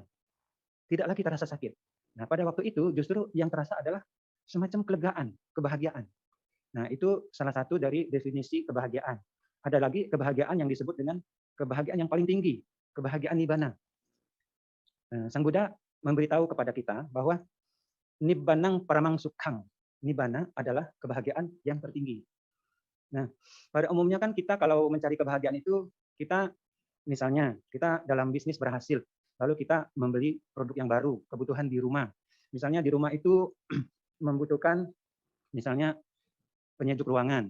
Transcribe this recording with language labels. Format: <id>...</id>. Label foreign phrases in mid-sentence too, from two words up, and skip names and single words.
<id>Tidak lagi terasa sakit. Nah, pada waktu itu justru yang terasa adalah semacam kelegaan, kebahagiaan. Nah, itu salah satu dari definisi kebahagiaan. Ada lagi kebahagiaan yang disebut dengan kebahagiaan yang paling tinggi, kebahagiaan nibbana. Sang Buddha memberitahu kepada kita bahwa</id> <pi>nibbanang paramang sukhang.</pi> <id>Nibbana adalah kebahagiaan yang tertinggi. Nah, pada umumnya kan kita kalau mencari kebahagiaan itu, kita misalnya kita dalam bisnis berhasil, lalu kita membeli produk yang baru, kebutuhan di rumah. Misalnya di rumah itu membutuhkan misalnya penyejuk ruangan.</id>